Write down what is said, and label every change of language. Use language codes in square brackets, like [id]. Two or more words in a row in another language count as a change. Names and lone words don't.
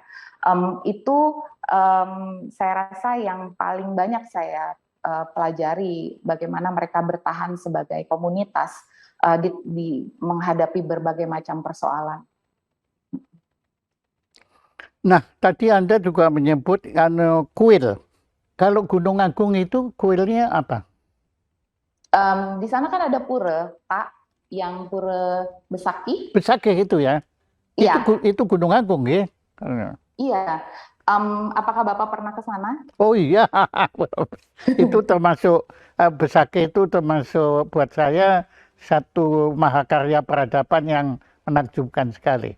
[id] Itu saya rasa yang paling banyak saya pelajari, bagaimana mereka bertahan sebagai komunitas di menghadapi berbagai macam persoalan. Nah, tadi Anda juga menyebut kuil. Kalau Gunung Agung itu kuilnya apa? Di sana kan ada pura, Pak, yang pura Besaki. Besakih itu ya? Iya. Itu Gunung Agung ya? Iya. Apakah Bapak pernah ke sana? Oh iya, itu termasuk Besakih itu termasuk buat saya satu mahakarya peradaban yang menakjubkan sekali.